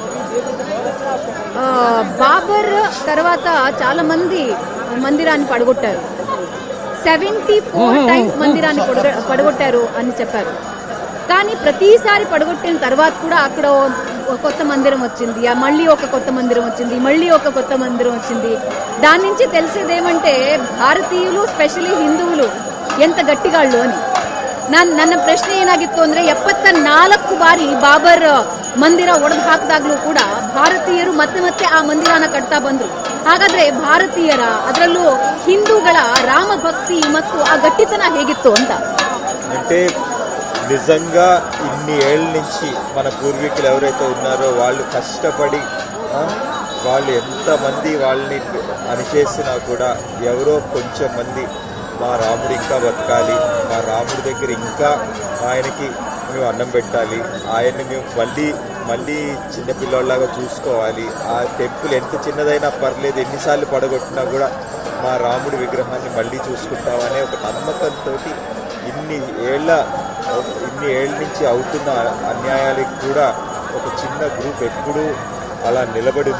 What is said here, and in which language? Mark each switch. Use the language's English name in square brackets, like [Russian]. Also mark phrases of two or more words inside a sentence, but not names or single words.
[Telugu] బాబర్ తర్వాత చాలా మంది మందిరాన్ని పడగొట్టారు. 74 టైమ్స్ మందిరాన్ని పడగొట్టారు అని చెప్పారు. కానీ ప్రతిసారి పడగొట్టిన తర్వాత కూడా అక్కడ కొత్త మందిరం వచ్చింది, మళ్ళీ ఒక కొత్త మందిరం వచ్చింది, మళ్ళీ ఒక కొత్త మందిరం వచ్చింది. దాని నుంచి తెలిసేదేమంటే భారతీయులు, స్పెషలీ హిందూగళు ఎంత గట్టిగాళ్ళు అని. [Kannada] ನನ್ನ ಪ್ರಶ್ನೆ ಏನಾಗಿತ್ತು ಅಂದ್ರೆ 74 ಬಾರಿ ಬಾಬರ್ ಮಂದಿರ ಒಡೆದು ಹಾಕಿದಾಗ್ಲೂ ಕೂಡ ಭಾರತೀಯರು ಮತ್ತೆ ಮತ್ತೆ ಆ ಮಂದಿರನ ಕಟ್ತಾ ಬಂದ್ರು. ಹಾಗಾದ್ರೆ ಭಾರತೀಯರ, ಅದರಲ್ಲೂ ಹಿಂದೂಗಳ ರಾಮ ಭಕ್ತಿ ಮತ್ತು ಆ ಗಟ್ಟಿತನ ಹೇಗಿತ್ತು ಅಂತ? [Telugu] అంటే నిజంగా ఇన్ని ఏళ్ళ నుంచి మన పూర్వీకులు ఎవరైతే ఉన్నారో వాళ్ళు కష్టపడి వాళ్ళు ఎంతమంది వాళ్ళని అనిచేసినా కూడా ఎవరో కొంచెం మంది మా రాముడు ఇంకా బతకాలి, మా రాముడి దగ్గర ఇంకా ఆయనకి మేము అన్నం పెట్టాలి, ఆయన్ని మేము మళ్ళీ చిన్నపిల్లలాగా చూసుకోవాలి, ఆ టెంపుల్ ఎంత చిన్నదైనా పర్లేదు, ఎన్నిసార్లు పడగొట్టినా కూడా మా రాముడి విగ్రహాన్ని మళ్ళీ చూసుకుంటామనే ఒక నమ్మకంతో ఇన్ని ఏళ్ళ నుంచి అవుతున్న అన్యాయాలకు కూడా ఒక చిన్న గ్రూప్ ఎప్పుడూ అలా నిలబడి ఉంది.